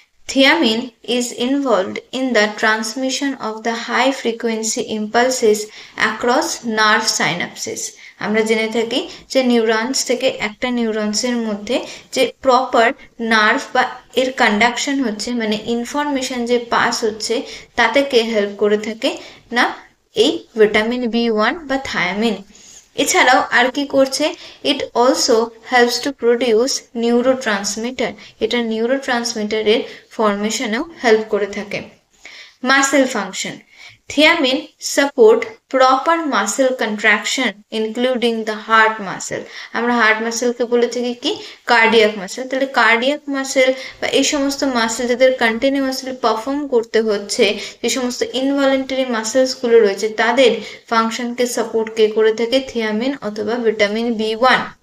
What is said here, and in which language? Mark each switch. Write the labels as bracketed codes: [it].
[en] Thiamine is involved in the transmission of the high frequency impulses across nerve synapses. [bn] আমরা জেনে থাকি যে neurons থেকে একটা নিউরনসের মধ্যে যে প্রপার নার্ভ বা এর কন্ডাকশন হচ্ছে, মানে ইনফরমেশন যে পাস হচ্ছে, তাতে কে হেল্প করে থাকে না এই ভিটামিন B1 বা থায়ামিন। এছাড়াও আর কি করছে, [en] It also helps to produce neurotransmitter. [bn] এটা নিউরোট্রান্সমিটারের ফরমেশনেও হেল্প করে থাকে। [en] Muscle function. Thiamine support proper muscle contraction including the heart muscle. [bn] আমরা হার্ট মাসেলকে বলে থাকি কি কার্ডিয়াক মাসেল। তাহলে কার্ডিয়াক মাসেল বা এই সমস্ত মাসেল যাদের কন্টিনিউয়াসলি পারফর্ম করতে হচ্ছে, যে সমস্ত ইনভলেন্টারি মাসেলসগুলো রয়েছে, তাদের ফাংশনকে সাপোর্ট কে করে থাকে, থিয়ামিন অথবা ভিটামিন B1।